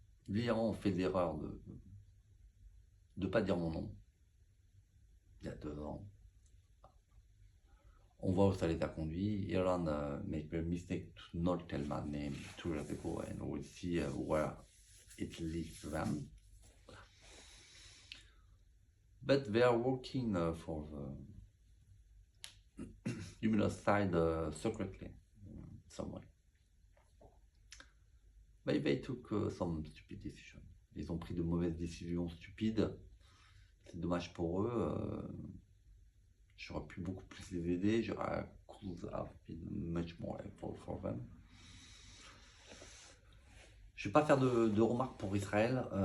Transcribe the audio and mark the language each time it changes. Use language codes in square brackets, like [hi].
[fr] L'Iran fait l'erreur de ne pas dire mon nom. Il y a 2 ans. On voit où ça les a conduits. [en] Iran make the mistake to not tell my name 2 years ago, and we'll see where it leads them. But they are working for the humanist side secretly, some way. But they took some stupid decisions. [fr] Ils ont pris de mauvaises décisions stupides. C'est dommage pour eux. J'aurais pu beaucoup plus les aider. J'aurais [en] could have been much more helpful for them. [fr] Je ne vais pas faire de remarques pour Israël.